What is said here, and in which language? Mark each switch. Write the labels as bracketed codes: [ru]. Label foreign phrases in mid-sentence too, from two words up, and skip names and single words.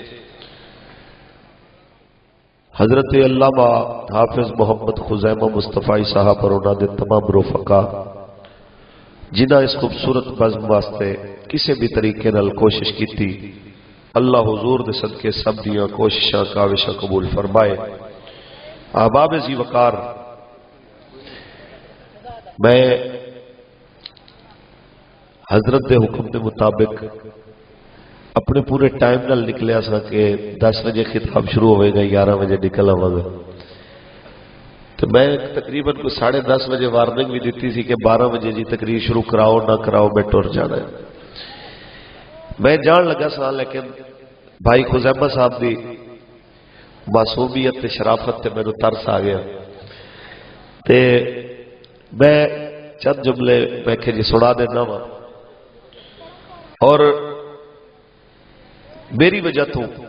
[pa] حضرت علامہ حافظ محمد خزیمہ مصطفی صاحب اور انہاں دے تمام رفقا جنہاں اس خوبصورت بزم واسطے کسی بھی طریقے نال کوشش کیتی، اللہ حضور دے صدقے سب دیاں کوششاں کاوشاں قبول فرمائے۔ احباب ذی وقار، میں حضرت دے حکم کے مطابق اپنے پورے ٹائم نال نکلیا سا کہ 10 بجے خطاب شروع ہوئے گا، 11 بجے نکل آواں گا، تو میں تقریباً کوئی 10:30 بجے وارننگ بھی دیتی تھی کہ 12 بجے جی تقریر شروع کراؤ نہ کراؤ میں ٹر جانا ہے۔ میں جان لگا سا لیکن بھائی خزیمہ صاحب دی معصومیت تے شرافت تے میرے ترس آ گیا، تے میں چند جملے میں کہ جی سنا دینا وا، اور میری وجہ تو